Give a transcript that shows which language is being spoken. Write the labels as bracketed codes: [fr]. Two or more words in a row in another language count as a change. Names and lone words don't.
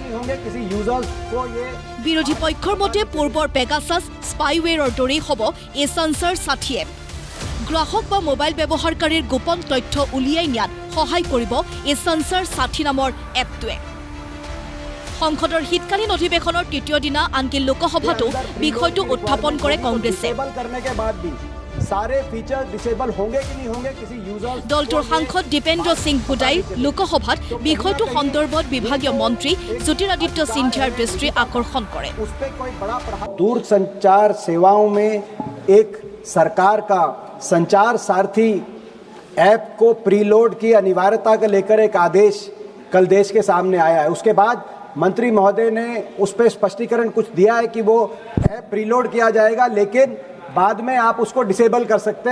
[as] বিৰোধী পক্ষৰ মতে পূৰ্বৰ পেগাছাছ স্পাইৱেৰৰ দৰেই হ'ব এই সঞ্চাৰ সাথী এপ গ্ৰাহক বা মোবাইল ব্যৱহাৰকাৰীৰ গোপন তথ্য উলিয়াই নিয়াত সহায় কৰিব এই সঞ্চাৰ সাথী নামৰ এপটোৱে সংসদৰ শীতকালীন অধিৱেশনৰ তৃতীয় দিনা আনকি লোকসভাতো বিষয়টো উত্থাপন কৰে কংগ্ৰেছে দলটোৰ সাংসদ দীপেন্দ্ৰ সিং হুডাই লোকসভাত বিষয়টো সন্দৰ্ভত বিভাগীয় মন্ত্ৰী জ্যোতিৰাদিত্য সিন্ধিয়াৰ দৃষ্টি আকৰ্ষণ কৰে [hi] दूरसंचार सेवाओं में एक सरकार का संचार सारथी ऐप को प्रीलोड की अनिवार्यता को लेकर एक आदेश कल देश के सामने आया है। उसके बाद मंत्री महोदय ने उस पर स्पष्टीकरण कुछ दिया है कि वो ऐप प्रीलोड किया जाएगा, लेकिन बाद में आप उसको डिसेबल कर सकते हैं।